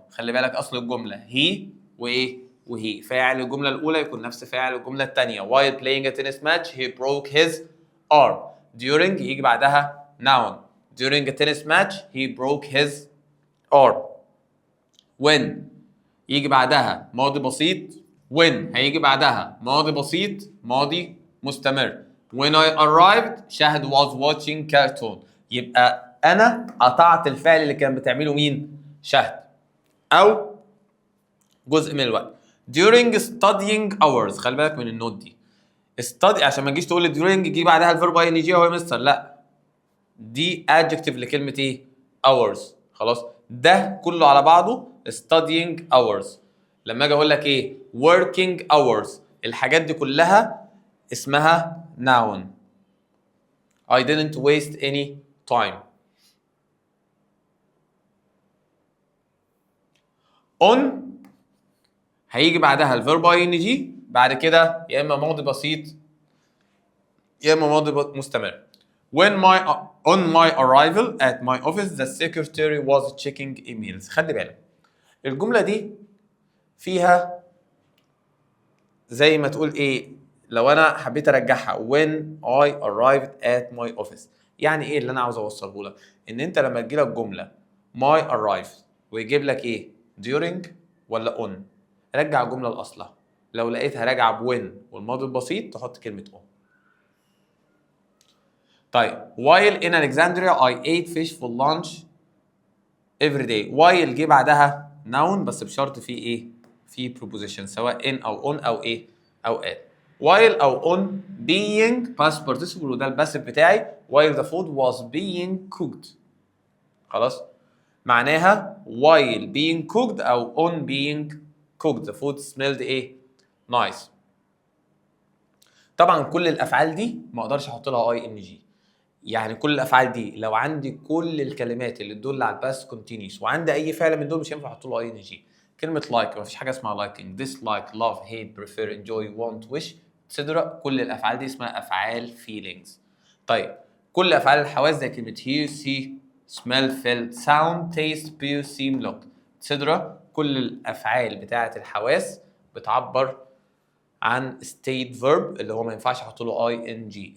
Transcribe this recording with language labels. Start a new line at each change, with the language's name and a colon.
Arabic: خلي بالك اصل الجمله he وايه وهي، فاعل الجمله الاولى يكون نفس فاعل الجمله الثانيه.
English: while playing a tennis match he broke his arm.
Arabic: during يجي بعدها noun.
English: during a tennis match he broke his arm.
Arabic: when يجي بعدها ماضي بسيط. when هيجي بعدها ماضي بسيط ماضي مستمر.
English: when I arrived شاهد was watching cartoon.
Arabic: يبقى أنا قطعت الفعل اللي كان بتعمله مين؟ شاهد أو جزء من الوقت.
English: during studying hours،
Arabic: خلي بالك من النوت دي. study عشان ما تجيش تقول لي during يجي بعدها الفيرب ing هو يا مستر، لا دي adjective لكلمة إيه؟ hours. خلاص ده كله على بعضه studying hours. لما اجي اقول لك ايه working hours، الحاجات دي كلها اسمها noun.
English: I didn't waste any time.
Arabic: on هيجي بعدها الفيرب ing بعد كده يا اما ماضي بسيط يا اما ماضي مستمر.
English: on my arrival at my office the secretary was checking emails.
Arabic: خلي بالك الجمله دي فيها زي ما تقول ايه لو انا حبيت ارجعها
English: when I arrived at my office،
Arabic: يعني ايه اللي انا عاوز اوصله لك؟ ان انت لما تجيلك جمله my arrived ويجيب لك ايه during ولا on، رجع الجمله لاصلها. لو لقيتها راجعه when والماضي البسيط تحط كلمه on.
English: طيب while in Alexandria I ate fish for lunch every day.
Arabic: while جه بعدها noun بس بشرط فيه ايه؟ فيه preposition سواء in او on او ايه؟ او at.
English: while او on being past participle
Arabic: وده الباسف بتاعي
English: while the food was being cooked.
Arabic: خلاص؟ معناها
English: while being cooked او on being cooked the food smelled ايه؟ nice.
Arabic: طبعا كل الافعال دي ما اقدرش احط لها اي ان جي. يعني كل الافعال دي لو عندي كل الكلمات اللي تدل على الباست كونتينيوس وعندي اي فعل من دول مش هينفع احط له اي ان جي. كلمه لايك ما فيش حاجه اسمها لايكينج، dislike، love، hate، prefer، enjoy، want، wish etc. كل الافعال دي اسمها افعال feelings. طيب كل افعال الحواس زي كلمه hear، see، smell، feel، sound، taste، feel، seem، look etc. كل الافعال بتاعه الحواس بتعبر عن state verb اللي هو ما ينفعش احط له اي ان جي.